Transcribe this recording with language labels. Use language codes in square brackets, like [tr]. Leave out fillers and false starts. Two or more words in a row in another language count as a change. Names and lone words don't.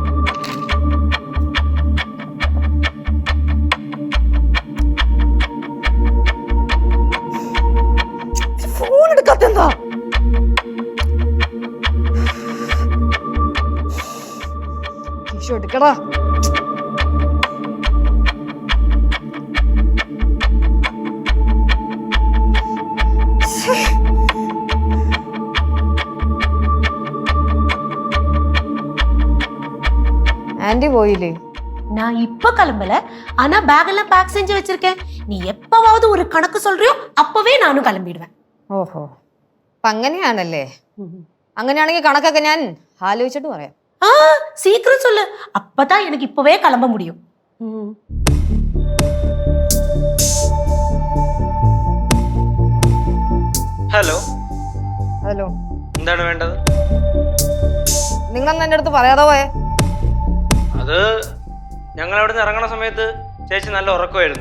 [ml] ഫോൺ എടുക്കാത്തെന്താ? എടുക്കടാ. [ta] ஆண்டி போயிலே. நான் இப்ப கிளம்பல, ஆனா பேக் எல்லாம் பேக் செஞ்சு வச்சிருக்கேன். நீ எப்பவாவது ஒரு கணக்கு சொல்றியோ அப்பவே நானும் கிளம்பிடுவேன். [ml] ഓഹോ, അപ്പൊ അങ്ങനെയാണല്ലേ? അങ്ങനെയാണെങ്കിൽ കണക്കൊക്കെ ഞാൻ ആലോചിച്ചിട്ട് പറയാം. [ta] சீக்கிரம் சொல்லு, அப்பதான் எனக்கு இப்பவே கிளம்ப முடியும். [ml] ഹലോ, ഹലോ, എന്താണ് വേണ്ടത്? നിങ്ങൾ എന്റെ അടുത്ത് പറയാതെ പോയേ? അത് ഞങ്ങൾ അവിടെ നിന്ന് ഇറങ്ങണ സമയത്ത് ചേച്ചി നല്ല ഉറക്കമായിരുന്നു.